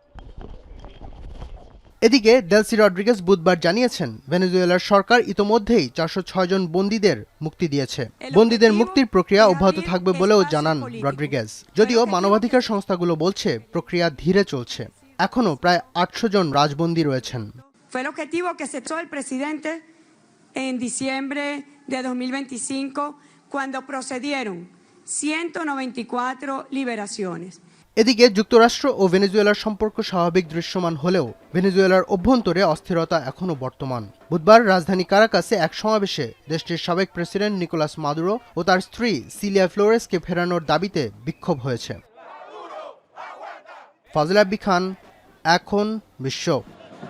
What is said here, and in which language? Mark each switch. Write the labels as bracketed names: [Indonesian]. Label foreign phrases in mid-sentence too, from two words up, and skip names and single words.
[Bangla] এদিকে ডেলসি রড্রিগেজ বুধবার জানিয়েছেন, ভেনেজুয়েলার সরকার ইতোমধ্যেই 406 জন বন্দীদের মুক্তি দিয়েছে। বন্দীদের মুক্তির প্রক্রিয়া অব্যাহত থাকবে বলেও জানান রড্রিগেজ। যদিও মানবাধিকার সংস্থাগুলো বলছে প্রক্রিয়া ধীরে চলছে। এখনও প্রায় 800 জন রাজবন্দী রয়েছেন। [Spanish] Fue el objetivo que se trazó el presidente en diciembre de 2025 cuando procedieron 194 liberaciones. [Bangla] এদিকে যুক্তরাষ্ট্র ও ভেনেজুয়েলার সম্পর্ক স্বাভাবিক দৃশ্যমান হলেও ভেনেজুয়েলার অভ্যন্তরে অস্থিরতা এখনও বর্তমান। বুধবার রাজধানী কারাকাসে এক সমাবেশে দেশটির সাবেক প্রেসিডেন্ট নিকোলাস মাদুরো ও তার স্ত্রী সিলিয়া ফ্লোরেসকে ফেরানোর দাবিতে বিক্ষোভ হয়েছে। ফাজিল আব্দি খান, এখন বিশ্ব।